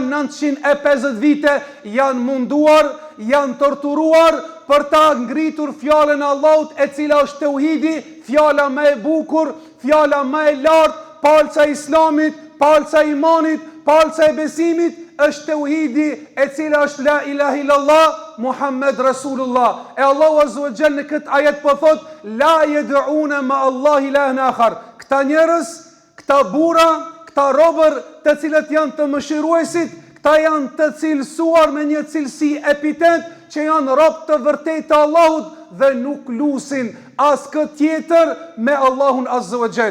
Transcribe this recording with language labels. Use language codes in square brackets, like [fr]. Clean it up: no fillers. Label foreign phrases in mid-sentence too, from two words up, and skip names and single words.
[sq] 950 vite janë munduar, janë torturuar për ta ngritur fjalën e Allahut, e cila është tauhidi, fjala më e bukur, fjala më e lartë, palca e Islamit, palca e imanit, palca e besimit, është tauhidi, e cila është [ar] لا إله إلا الله محمد رسول الله. [sq] E Allahu [ar] عز وجل [sq] në këtë ajet po thot: [ar] لا يدعون مع الله إلها آخر. [sq] Këta njerëz, këta burra, këta robër të cilët janë të mëshiruesit, këta janë të cilësuar me një cilësi epitet që janë rob të vërtetë të Allahut dhe nuk lusin as këtë tjetër me Allahun [ar] عز وجل.